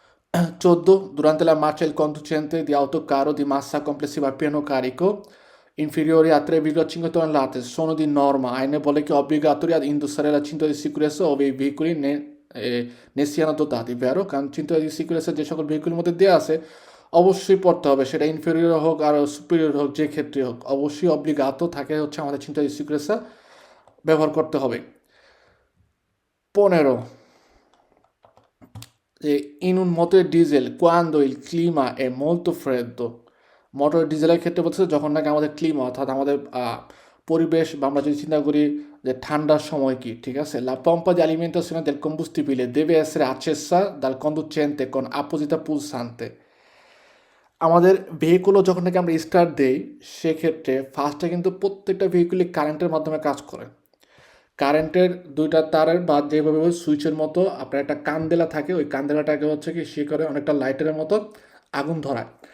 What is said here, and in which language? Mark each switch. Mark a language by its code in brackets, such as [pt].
[it] 14 durante la marcia il conducente di autocarro di massa complessiva a pieno carico inferiori a 3,5 tonnellate sono di norma AN che obbligatori ad indossare la cinta di sicurezza ove i veicoli ne siano dotati, vero? [bn] কারণ cinta di sicurezza যে সকল ভেহিকুলের মধ্যে দেওয়া আছে অবশ্যই পড়তে হবে, সেটা ইনফেরিয়র হোক আর সুপিরিয়র হোক, যে ক্ষেত্রে হোক অবশ্যই অব্লিগাতো থাকে হচ্ছে আমাদের cinta di sicurezza ব্যবহার করতে হবে। 15 [it] in un motore diesel quando il clima è molto freddo, [bn] motor ডিজেলের ক্ষেত্রে বলছে যখন নাকি আমাদের ক্লিমা অর্থাৎ আমাদের পরিবেশ বা আমরা যদি চিন্তা করি যে ঠান্ডার সময় কি, ঠিক আছে, [it] la pompa di alimentazione del combustibile deve essere accesa dal conducente con apposita pulsante। [bn] আমাদের ভেহিকুলও যখন নাকি আমরা স্টার্ট দেই সেক্ষেত্রে ফার্স্টে কিন্তু প্রত্যেকটা ভেহিকুলই কারেন্টের মাধ্যমে কাজ করে, কারেন্টের দুইটা তারের বা যেভাবে সুইচের মতো আপনার একটা কান্দেলা থাকে, ওই কান্দেলাটাকে হচ্ছে কি সে করে অনেকটা লাইটের মতো আগুন ধরায়।